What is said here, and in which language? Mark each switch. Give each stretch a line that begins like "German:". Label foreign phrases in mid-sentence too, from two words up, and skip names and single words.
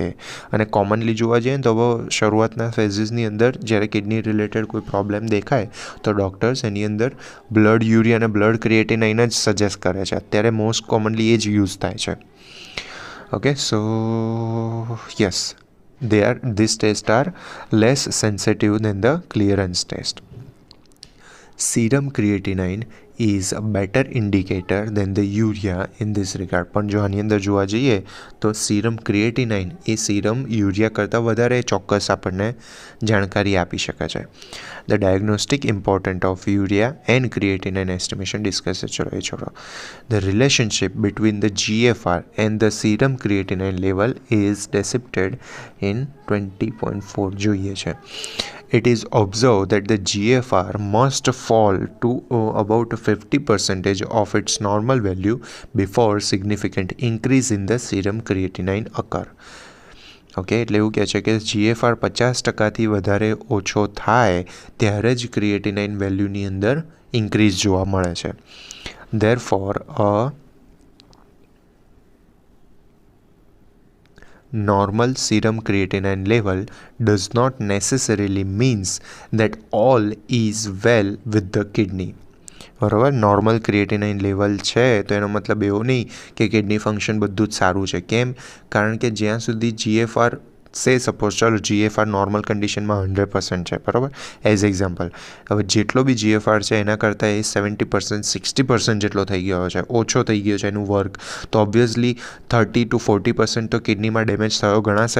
Gujarati: અને કોમનલી જોવા જઈએ તો શરૂઆતના ફેઝિસની અંદર જ્યારે
English: kidney related
Gujarati: કોઈ પ્રોબ્લેમ દેખાય તો ડૉક્ટર્સ એની અંદર
English: blood urea
Gujarati: અને
English: blood creatinine
Gujarati: જ સજેસ્ટ કરે છે. અત્યારે
English: most commonly
Gujarati: એ જ યુઝ થાય છે.
English: okay, so yes, these tests are less sensitive than the clearance test. serum creatinine is a better indicator than the urea in this regard.
Gujarati: પણ જો આની અંદર જોવા જઈએ તો
English: serum creatinine
Gujarati: એ
English: serum urea
Gujarati: કરતાં વધારે ચોક્કસ આપણને જાણકારી આપી શકે છે.
English: The diagnostic importance of urea and creatinine estimation discussed.
Gujarati: ચલો એ છોડો.
English: The relationship between the GFR and the serum creatinine level is depicted in 20.4
Gujarati: જોઈએ છે.
English: It is observed that the GFR must fall to about 50% of its normal value before significant increase in the serum creatinine occur.
Gujarati: ઓકે, એટલે એવું કહે છે કે GFR 50%થી વધારે ઓછો થાય ત્યારે જ ક્રિએટિનાઇન વેલ્યુની અંદર ઇન્ક્રીઝ જોવા મળે છે.
English: Therefore, a normal serum creatinine level does not necessarily means that all is well with the kidney.
Gujarati: બરાબર,
English: normal creatinine level
Gujarati: છે તો એનો મતલબ એવો નહીં કે
English: kidney function
Gujarati: બધું જ સારું છે. કેમ? કારણ કે જ્યાં સુધી GFR સપોઝ ચાલો GFR નોર્મલ કન્ડિશનમાં 100% છે, બરાબર,
English: as example.
Gujarati: હવે જેટલો બી GFR છે એના કરતાં એ 70% 60% જેટલો થઈ ગયો છે, ઓછો થઈ ગયો છે એનું વર્ક, તો ઓબ્વિયસલી 30 to 40% તો કિડનીમાં ડેમેજ થયો ગણાશે.